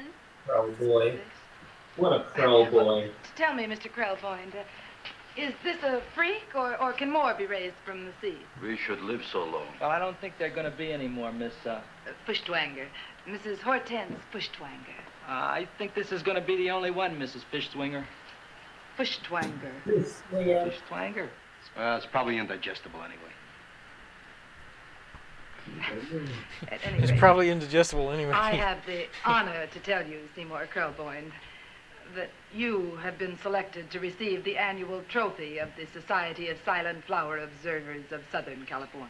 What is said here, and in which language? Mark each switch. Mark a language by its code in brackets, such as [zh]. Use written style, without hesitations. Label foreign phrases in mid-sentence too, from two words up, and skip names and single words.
[en] Crow boy. What a crow boy. Tell me, Mr. Krelboyne, is this a freak, or can more be raised from the sea? We should live so long. Well, I don't think there are going to be any more, Miss, Fuschtwanger. Mrs. Hortense Fuschtwanger. I think this is going to be the only one, Mrs. Fishswinger. Fuschtwanger. Fishswanger. It's probably indigestible anyway. At any It's rate, probably indigestible anyway. I have the honor to tell you, Seymour Krelboyne, that you have been selected to receive the annual trophy of the Society of Silent Flower Observers of Southern California.